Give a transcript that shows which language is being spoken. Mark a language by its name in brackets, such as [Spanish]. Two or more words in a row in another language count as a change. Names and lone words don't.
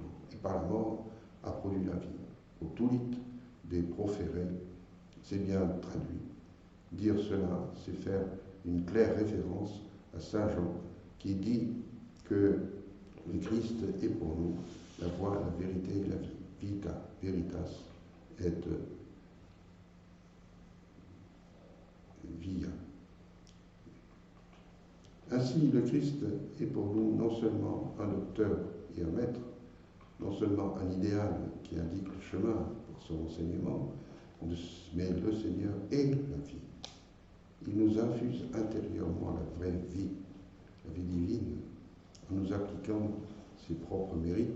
[French] Et par la mort a produit la vie. Au tulit des proférés, c'est bien traduit. Dire cela, c'est faire une claire référence à Saint Jean qui dit que le Christ est pour nous la voie, la vérité et la vie. [Latin] Vita, veritas, et via. [French] Ainsi, le Christ est pour nous non seulement un docteur et un maître, non seulement un idéal qui indique le chemin pour son enseignement, mais le Seigneur est la vie. Il nous infuse intérieurement la vraie vie, la vie divine, en nous appliquant ses propres mérites.